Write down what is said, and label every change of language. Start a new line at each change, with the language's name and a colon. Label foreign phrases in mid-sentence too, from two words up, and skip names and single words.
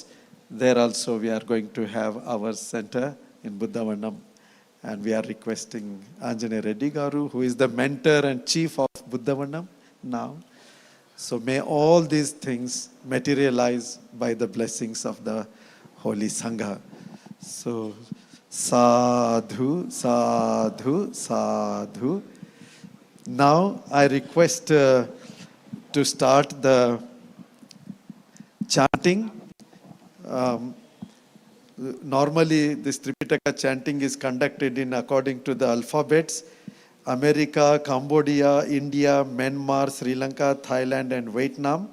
English: There also we are going to have our center in Buddhavanam. And we are requesting Anjane Reddy Garu, who is the mentor and chief of Buddhavanam now. So may all these things materialize by the blessings of the Holy Sangha.
Pali: So sadhu, sadhu, sadhu.
English: Now I request to start the chanting. Normally, this Tripitaka chanting is conducted in according to the alphabets. America, Cambodia, India, Myanmar, Sri Lanka, Thailand, and Vietnam.